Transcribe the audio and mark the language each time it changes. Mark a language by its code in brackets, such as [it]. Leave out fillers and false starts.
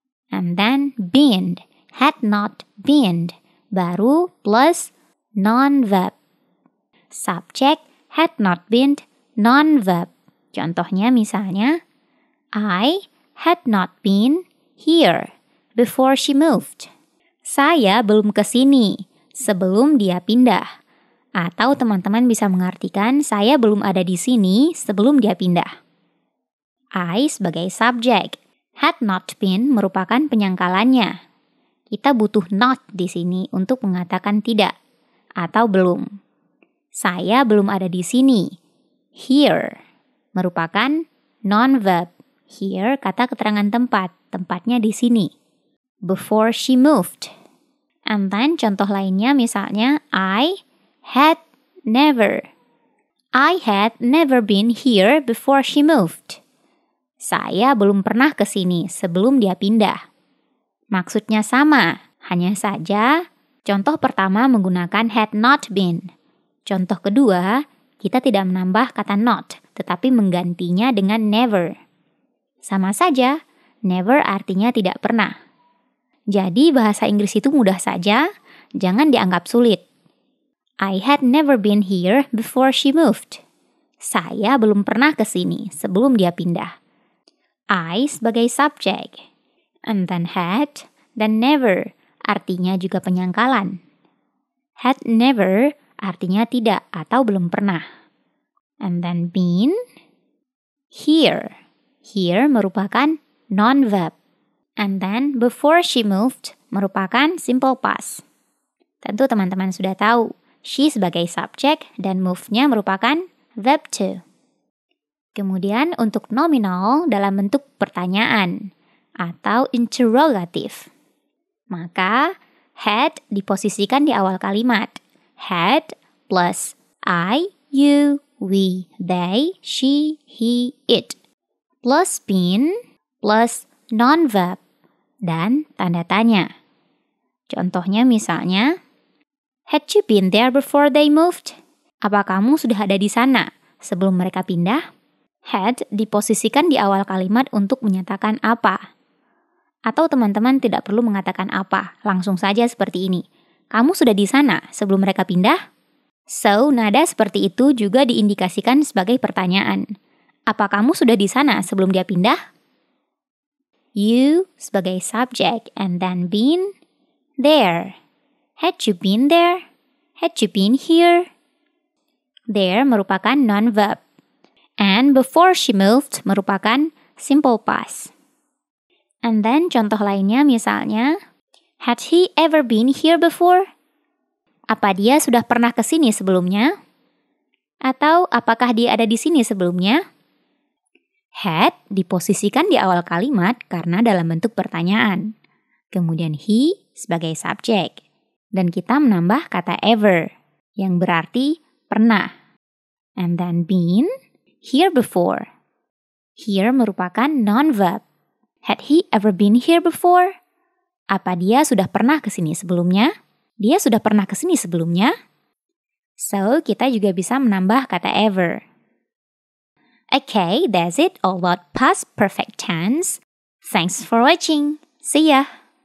[id] And then been, had not been, baru plus non-verb. Subjek had not been, non-verb. Contohnya misalnya, [en] I had not been here before she moved. [id] Saya belum ke sini sebelum dia pindah. Atau teman-teman bisa mengartikan saya belum ada di sini sebelum dia pindah. I sebagai subjek, had not been merupakan penyangkalannya. Kita butuh not di sini untuk mengatakan tidak atau belum. Saya belum ada di sini. Here merupakan non-verb. Here kata keterangan tempat, tempatnya di sini. [en] Before she moved. And then [id] contoh lainnya misalnya [en] I had never been here before she moved. [id] Saya belum pernah ke sini sebelum dia pindah. Maksudnya sama, hanya saja contoh pertama menggunakan had not been. Contoh kedua, kita tidak menambah kata not, tetapi menggantinya dengan never. Sama saja, never artinya tidak pernah. Jadi bahasa Inggris itu mudah saja, jangan dianggap sulit. [en] I had never been here before she moved. [id] Saya belum pernah ke sini sebelum dia pindah. I sebagai subjek. And then had, dan never artinya juga penyangkalan. Had never artinya tidak atau belum pernah. And then been, here. Here merupakan non-verb. And then before she moved merupakan simple past. Tentu teman-teman sudah tahu. She sebagai subjek dan move-nya merupakan verb to. Kemudian untuk nominal dalam bentuk pertanyaan atau interrogative. Maka had diposisikan di awal kalimat. Had plus I, you, we, they, she, he, it. Plus been plus non-verb dan tanda tanya. Contohnya misalnya, [en] had you been there before they moved? [id] Apa kamu sudah ada di sana sebelum mereka pindah? Had diposisikan di awal kalimat untuk menyatakan apa. Atau teman-teman tidak perlu mengatakan apa, langsung saja seperti ini. Kamu sudah di sana sebelum mereka pindah? So, nada seperti itu juga diindikasikan sebagai pertanyaan. Apa kamu sudah di sana sebelum dia pindah? You sebagai subjek and then been there. [en] Had you been there? Had you been here? [id] There merupakan non-verb. And before she moved merupakan simple past. [en] And then [id] contoh lainnya misalnya, [en] had he ever been here before? [id] Apa dia sudah pernah ke sini sebelumnya? Atau apakah dia ada di sini sebelumnya? Had diposisikan di awal kalimat karena dalam bentuk pertanyaan. Kemudian he sebagai subjek. Dan kita menambah kata ever yang berarti pernah. And then been, here before. Here merupakan non-verb. [en] Had he ever been here before? [id] Apa dia sudah pernah ke sini sebelumnya? Dia sudah pernah ke sini sebelumnya? So, kita juga bisa menambah kata ever. [en] Okay, that's it all about past perfect tense. Thanks for watching. See ya!